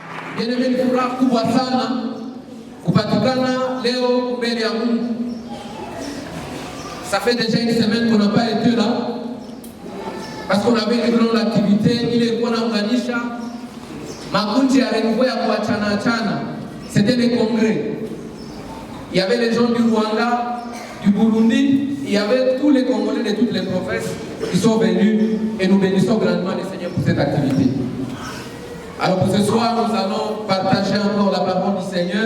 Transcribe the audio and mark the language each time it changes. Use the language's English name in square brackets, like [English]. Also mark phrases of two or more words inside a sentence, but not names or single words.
[French] Bien-aimé, [Swahili] ni furaha kubwa sana kupatikana leo mbele ya Mungu. [French] Ça fait déjà une semaine qu'on n'a pas été là parce qu'on avait une grande activité [Swahili] ile ilikuwa inaunganisha makundi ya renouveau ya kuachana. [French] C'était les congrès. Il y avait les gens du Rwanda, du Burundi, il y avait tous les Congolais de toutes les provinces qui sont venus et nous bénissons grandement le Seigneur pour cette activité. Alors pour ce soir, nous allons partager encore la parole du Seigneur.